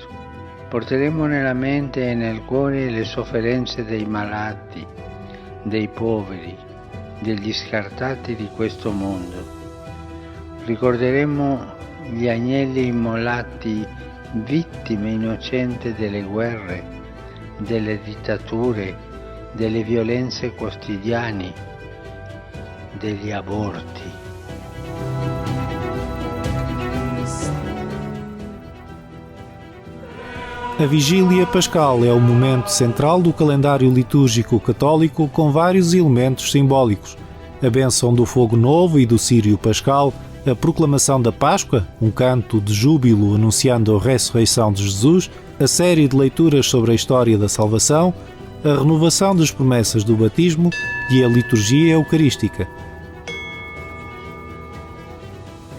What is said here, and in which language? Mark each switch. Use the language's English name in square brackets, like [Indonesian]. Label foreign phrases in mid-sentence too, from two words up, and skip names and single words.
[Italian] Porteremo nella mente e nel cuore le sofferenze dei malati, dei poveri, degli scartati di questo mondo. Ricorderemo gli agnelli immolati, vittime innocenti delle guerre, delle dittature, delle violenze quotidiane, degli aborti. [Portuguese] A Vigília Pascal é o momento central do calendário litúrgico católico com vários elementos simbólicos. A bênção do fogo novo e do círio pascal, a proclamação da Páscoa, um canto de júbilo anunciando a ressurreição de Jesus, a série de leituras sobre a história da salvação, a renovação das promessas do batismo e a liturgia eucarística.